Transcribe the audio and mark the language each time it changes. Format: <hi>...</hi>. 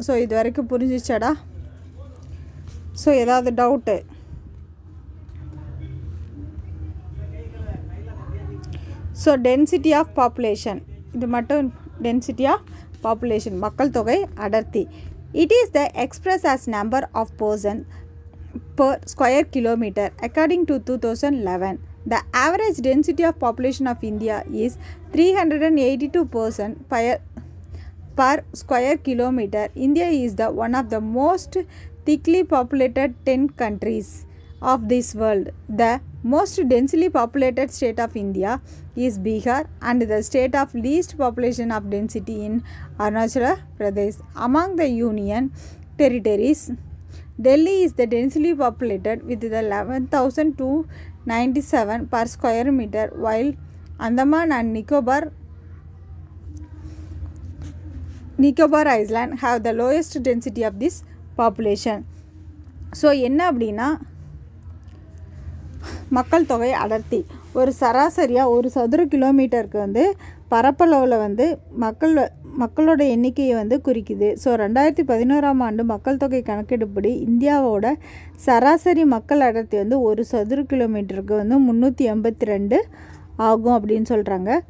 <ta>So இது வரைக்கும் புரிஞ்சிச்சாடா? So ஏதாவது doubt? So density of population, இது மட்டும் டென்சிட்டி ஆஃப் பாப்புலேஷன் மக்கள் தொகை அடர்த்தி.</ta> <en>It is the expressed as number of persons per square kilometer according to 2011. The average density of population of India is 382 person per square kilometer. India is the one of the most thickly populated 10 countries of this world. The most densely populated state of India is Bihar and the state of least population of density in Arunachal Pradesh. Among the union territories, Delhi is the densely populated with the 11,297 per square meter, while Andaman and Nicobar Island have the lowest density of this population.</en> <ta>So என்ன அப்படின்னா மக்கள் தொகை அடர்த்தி ஒரு சராசரியாக ஒரு சதுர கிலோமீட்டருக்கு வந்து பரப்பளவில் வந்து மக்களோட எண்ணிக்கையை வந்து குறிக்குது. ஸோ 2011ஆம் ஆண்டு மக்கள் தொகை கணக்கெடுப்படி இந்தியாவோட சராசரி மக்கள் அடர்த்தி வந்து ஒரு சதுர கிலோமீட்டருக்கு வந்து 382 ஆகும் அப்படின்னு சொல்கிறாங்க.</ta>